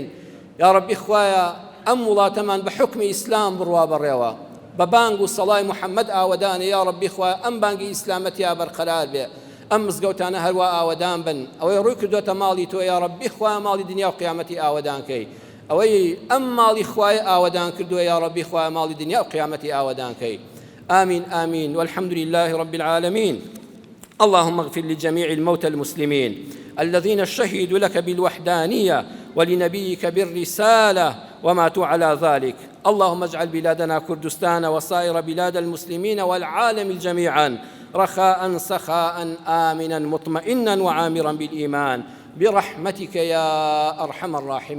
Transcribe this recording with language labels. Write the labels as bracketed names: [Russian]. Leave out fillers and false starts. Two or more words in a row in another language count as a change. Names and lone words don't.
[Central Kurdish] یا ڕەبی خوایە ئەم وڵاتەمان بە حوکمی ئیسلام بڕوا بەڕێوە، بە بانگ و سەڵای محەممەد ئاوەدانە. یا ڕەبی خوا ئەم بانگی ئیسلامەتیا بەرقەرار بێ، ئەم مزگەوتانە هەروە ئاوەدان بن. ئەوەی ڕووی کردوتە ماڵی تۆ، یا ڕەبی خوا ماڵی دنیا و قیامەتی ئاوەدانکەی. ئەوەی ئەم ماڵی خوای ئاوەدان کردووە، یا ڕەبی خوا ماڵی دنیا و قیامەتی ئاوەدانکەی. [Arabic] آمين آمين والحمد لله رب العالمين. اللهم اغفر لجميع الموتى المسلمين الذين شهدوا لك بالوحدانية ولنبيك بالرسالة وماتوا على ذلك. اللهم اجعل بلادنا كردستان وسائر بلاد المسلمين والعالم جميعا رخاء سخاء آمنا مطمئنا وعامرا بالإيمان برحمتك يا أرحم الراحمين.